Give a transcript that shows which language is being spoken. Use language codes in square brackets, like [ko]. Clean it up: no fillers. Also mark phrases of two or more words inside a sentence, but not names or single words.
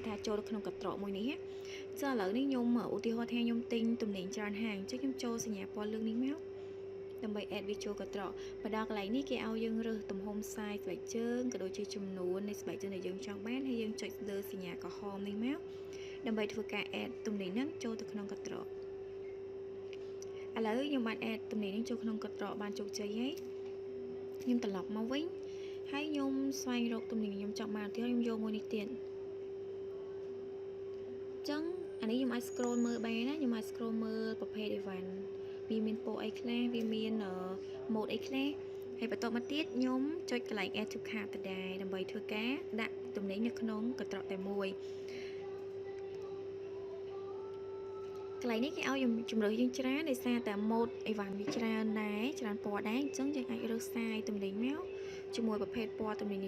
[km] ថាចូលនៅក្នុងកន្ត្រកមួយនេះចឹងឥឡូវនេះខ្ញុំឧទាហរណ៍ថាខ្ញុំទិញទំនិញច្រើនហាងអញ្ចឹងខ្ញុំចូលសញ្ញាពណ៌លឿងនេះមកដើម្បី add វាចូលកន្ត្រកមកដល់កន្លែងនេះគេឲ្យយើងរើសទំហំ size ស្បែកជើងក៏ដូចជាចំនួននៃស្បែកជើងដែលយើងចង់បានហើយយើងចុចលើសញ្ញាក្រហមនេះមកដើម្បីធ្វើការ add ទំនិញហ្នឹងចូលទៅក្នុងកន្ត្រកឥឡូវខ្ញុំបាន add ទំនិញនេះចូលក្នុងកន្ត្រកបានជោគជ័យហើយខ្ញុំត្រឡប់មកវិញហើយខ្ញុំស្វែងរកទំនិញខ្ញុំចង់បានទៀតខ្ញុំយកមួយនេះទៀតអ ញ្ចឹងអានេះខ្ញុំអាច scroll មើលបានណាខ្ញុំអាច scroll មើលប្រភេទ event វាមានពណ៌អីខ្លះវាមាន mode អីខ្លះហើយបន្តមកទៀតខ្ញុំចុចកន្លែង [en] add to cart [km] ទៅដែរដើម្បីធ្វើការដាក់ទំនិញនៅក្នុងកន្ត្រកតែមួ យកន្លែងនេះគេឲ្យជំរឿយើងច្រើនដោយសារតែ [en] mode event [km] វាច្រើនដែរច្រើនពណ៌ដែរអញ្ចឹងយើងអាចរើសសាយទំនិញមកជាមួយប្រភេទពណ៌ទំនិញដែល